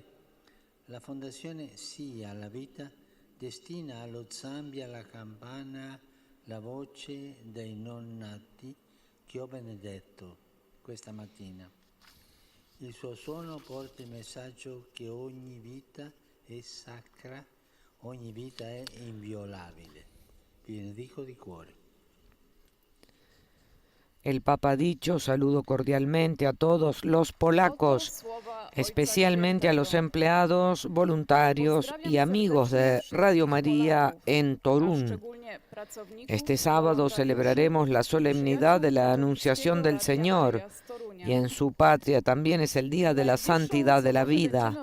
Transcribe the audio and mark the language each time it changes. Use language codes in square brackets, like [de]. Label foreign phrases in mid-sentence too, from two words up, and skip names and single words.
[it] La Fondazione Sì alla Vita destina allo Zambia la campana La voce dei non nati che ho benedetto questa mattina. Il suo suono porta il messaggio che ogni vita è sacra, ogni vita è inviolabile. Vi benedico di cuore. [es] El Papa ha dicho: saludo cordialmente a todos los polacos, especialmente a los empleados, voluntarios y amigos de Radio María en Torún. Este sábado celebraremos la solemnidad de la Anunciación del Señor y en su patria también es el Día de la Santidad de la Vida.